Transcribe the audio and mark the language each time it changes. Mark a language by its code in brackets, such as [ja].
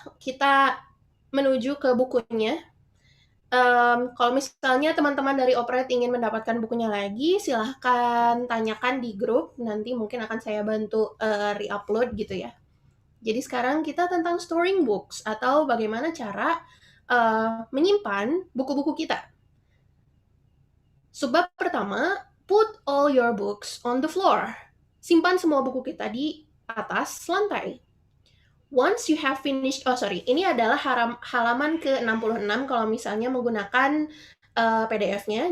[id] Kita menuju ke bukunya. Kalau misalnya teman-teman dari OPEReT ingin mendapatkan bukunya lagi, silahkan tanyakan di grup. Nanti mungkin akan saya bantu re-upload gitu ya. Jadi sekarang kita tentang storing books, atau bagaimana cara menyimpan buku-buku kita. Subbab pertama, [en] put all your books on the floor. [id] Simpan semua buku kita di atas lantai. [en] Once you have finished, [id] ini adalah halaman ke-66 kalau misalnya menggunakan PDF-nya.